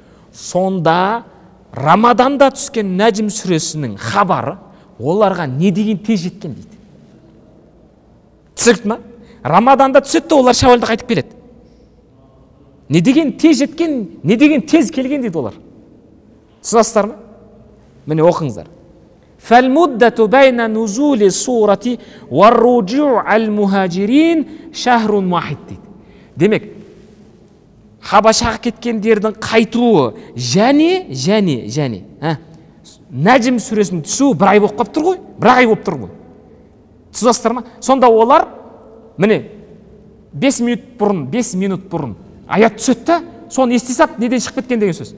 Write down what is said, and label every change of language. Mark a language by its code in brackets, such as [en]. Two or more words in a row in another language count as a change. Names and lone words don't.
[kk] Сонда Рамаданда түскен Нәжім сүресінің хабары оларға не деген тез жеткен дейді. Түсінікті ма? Рамаданда түседі, олар Шәуәлда қайтып келеді. Не деген тез жеткен, не деген тез келген дейді олар. Түсінасыздар ма? Міне оқыңыздар. [ar] فالمدة بين نزول السورة والرجوع المهاجرين شهر واحد дейді. [kk] Демек, Хабашаға кеткендердің қайтуы және Нәжім сүресінің түсуі бір ай болып қалып тұр ғой? Бір ай болып тұр ғой. Түсінасыздар ма? Сонда олар міне 5 минут бұрын аят түседі да, соны ести сап, неден шығып кеткен деген сөз?